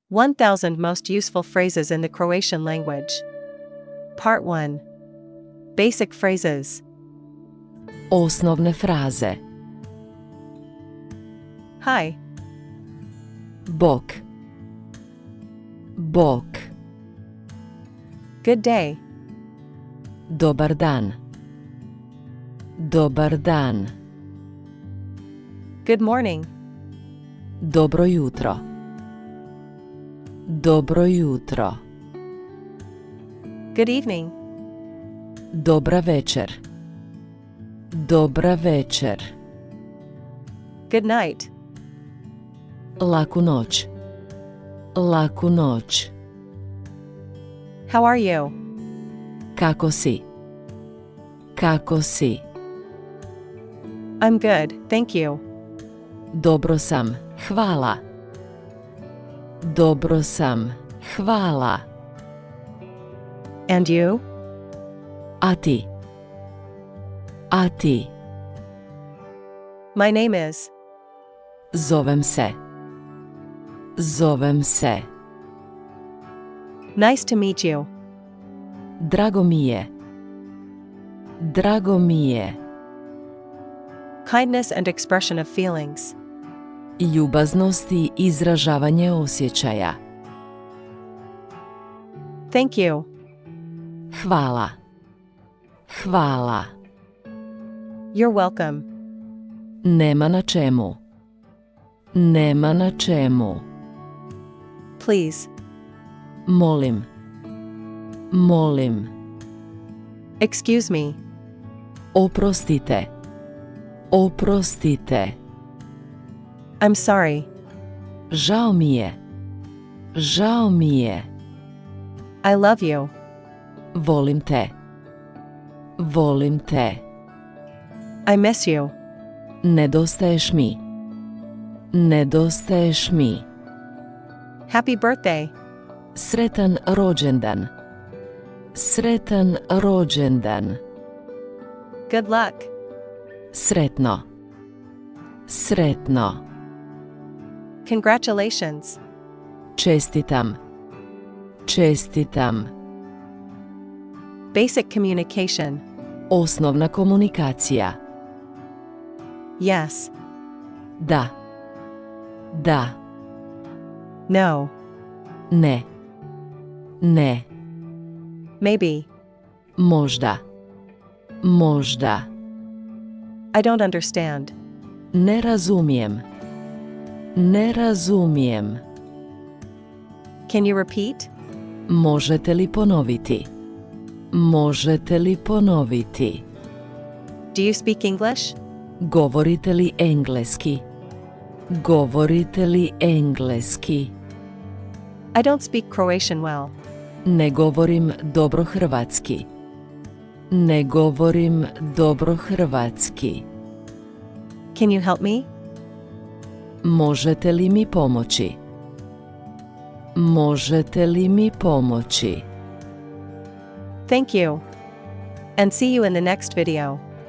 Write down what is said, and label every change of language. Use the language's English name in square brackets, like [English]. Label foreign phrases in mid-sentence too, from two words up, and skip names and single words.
[English] 1000 Most Useful Phrases in the Croatian Language. Part 1. Basic Phrases. [Croatian] Osnovne fraze. [English] Hi. [Croatian] Bok. Bok. [English] Good day. [Croatian] Dobar dan. Dobar dan. [English] Good morning. [Croatian] Dobro jutro. Dobro jutro. [English] Good evening. [Croatian] Dobra večer. Dobra večer. [English] Good night. [Croatian] Laku noć. Laku noć. [English] How are you? [Croatian] Kako si? Kako si? [English] I'm good, thank you. [Croatian] Dobro sam, hvala. Dobro sam, hvala. [English] And you? [Croatian] A ti? A ti? [English] My name is. [Croatian] Zovem se. Zovem se. [English] Nice to meet you. [Croatian] Drago mi je. Drago mi je. [English] Kindness and expression of feelings. [Croatian] Ljubaznost i izražavanje osjećaja. [English] Thank you. [Croatian] Hvala. Hvala. [English] You're welcome. [Croatian] Nema na čemu. Nema na čemu. [English] Please. [Croatian] Molim. Molim. [English] Excuse me. [Croatian] Oprostite. Oprostite. [English] I'm sorry. [Croatian] Žao mi je. Žao mi je. [English] I love you. [Croatian] Volim te. Volim te. [English] I miss you. [Croatian] Nedostaješ mi. Nedostaješ mi. [English] Happy birthday. [Croatian] Sretan rođendan. Sretan rođendan. [English] Good luck. [Croatian] Sretno. Sretno. [English] Congratulations. [Croatian] Čestitam. Čestitam. [English] Basic communication. [Croatian] Osnovna komunikacija. [English] Yes. [Croatian] Da. Da. [English] No. [Croatian] Ne. Ne. [English] Maybe. [Croatian] Možda. Možda. [English] I don't understand. [Croatian] Ne razumijem. Ne razumijem. [English] Can you repeat? [Croatian] Možete li ponoviti? Možete li ponoviti? [English] Do you speak English? [Croatian] Govorite li engleski? Govorite li engleski? [English] I don't speak Croatian well. [Croatian] Ne govorim dobro hrvatski. Ne govorim dobro hrvatski. [English] Can you help me? [Croatian] Možete li mi pomoći? Možete li mi pomoći? [English] Thank you. And see you in the next video.